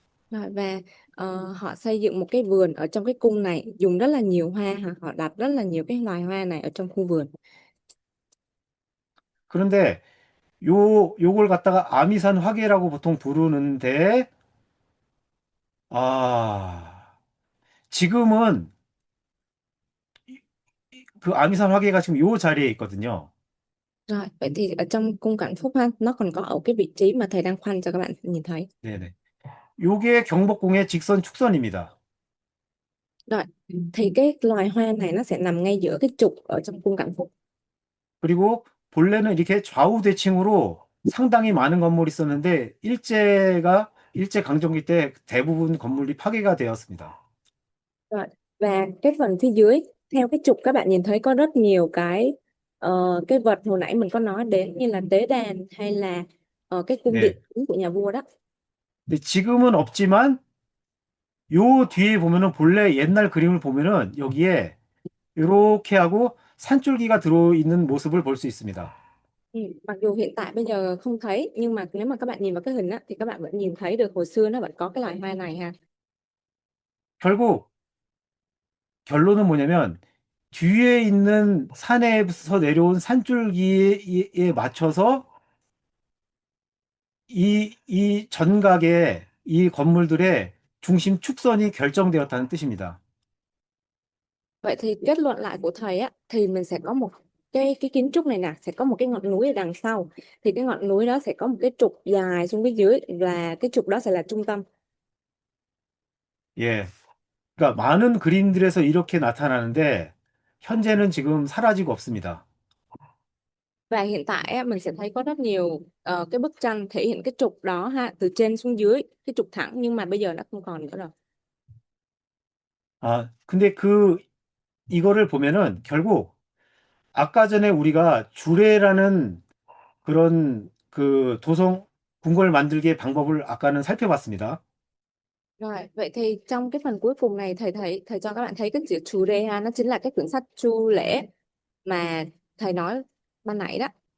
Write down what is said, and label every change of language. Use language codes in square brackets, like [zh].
[vi] Rồi, và họ xây dựng một cái vườn ở trong cái cung này, dùng rất là nhiều hoa, họ đặt rất là nhiều cái loài hoa này ở trong khu vườn. [ko] 그런데 요걸 갖다가 아미산 화계라고 보통 부르는데 아, 지금은 그 아미산 화계가 지금 요 자리에 있거든요. [vi] Rồi, vậy thì ở trong cung Cảnh Phúc ha, nó còn có ở cái vị trí mà thầy đang khoanh cho các bạn nhìn thấy. [ko] 네네. 요게 경복궁의 직선 축선입니다. [vi] Rồi, thì cái loài hoa này nó sẽ nằm ngay giữa cái trục ở trong cung Cảnh Phúc. [ko] 그리고 본래는 이렇게 좌우 대칭으로 상당히 많은 건물이 있었는데 일제 강점기 때 대부분 건물이 파괴가 되었습니다. [vi] Rồi, và cái phần phía dưới theo cái trục các bạn nhìn thấy có rất nhiều cái vật hồi nãy mình có nói đến như là tế đàn hay là cái cung điện [ko] 네. [vi] chính của nhà vua đó. [ko] 근데 지금은 없지만 요 뒤에 보면은 본래 옛날 그림을 보면은 여기에 이렇게 하고 산줄기가 들어있는 모습을 볼 수 있습니다. [vi] Mặc dù hiện tại bây giờ không thấy nhưng mà nếu mà các bạn nhìn vào cái hình á, thì các bạn vẫn nhìn thấy được hồi xưa nó vẫn có cái loài hoa này ha. [ko] 결국 결론은 뭐냐면 뒤에 있는 산에서 내려온 산줄기에 맞춰서 이 전각의 이 건물들의 중심 축선이 결정되었다는 뜻입니다. [vi] Vậy thì kết luận lại của thầy á thì mình sẽ có một cái kiến trúc này nè, sẽ có một cái ngọn núi ở đằng sau. Thì cái ngọn núi đó sẽ có một cái trục dài xuống phía dưới và cái trục đó sẽ là trung tâm. [ko] 예. 그러니까 많은 그림들에서 이렇게 나타나는데 현재는 지금 사라지고 없습니다. [vi] Và hiện tại á, mình sẽ thấy có rất nhiều cái bức tranh thể hiện cái trục đó ha, từ trên xuống dưới, cái trục thẳng nhưng mà bây giờ nó không còn nữa rồi. [ko] 아, 근데 이거를 보면은 결국 아까 전에 우리가 주례라는 그런 그 도성 궁궐 만들기의 방법을 아까는 살펴봤습니다. [vi] Rồi, vậy thì trong cái phần cuối cùng này thầy cho các bạn thấy cái chữ chú Rê ha, nó chính là cái quyển sách Chu Lễ mà thầy nói ban nãy đó.